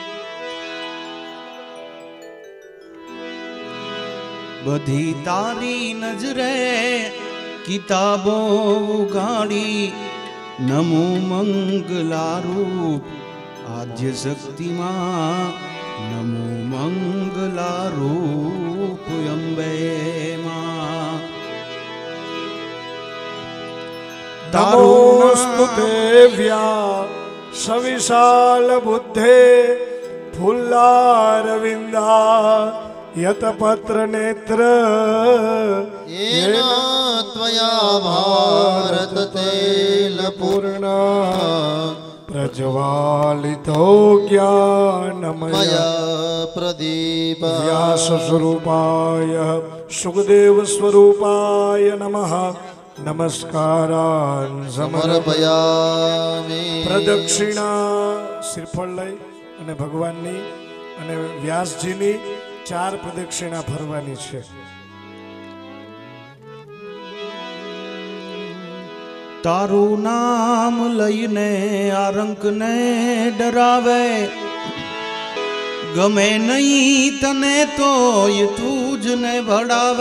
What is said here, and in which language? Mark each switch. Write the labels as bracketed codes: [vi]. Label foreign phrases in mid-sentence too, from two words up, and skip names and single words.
[gu] બધી તારી નજરે કિતાબો ઉગાડી, નમો મંગલારૂપ આદ્ય શક્તિમાં, નમો મંગલારૂપ અંબે માં. [sa] नमोस्तुते व्या सविशाल बुद्धे फुल्लारविंदा यतपत्र नेत्र येन त्वया भारत तेल पूर्ण प्रज्वालितो ज्ञानमय प्रदीप व्यास स्वरूपाय सुखदेव स्वरूपाय नमः. नमस्कारान् समर्पयामि. [gu] પ્રદક્ષિણા શ્રીફળ લઈ અને ભગવાનની અને વ્યાસજીની 4 પ્રદક્ષિણા ફરવાની છે. તારું નામ લઈને આ રંકને ડરાવે, ગમે નહીં તને તોય તું જ ને ભડાવે.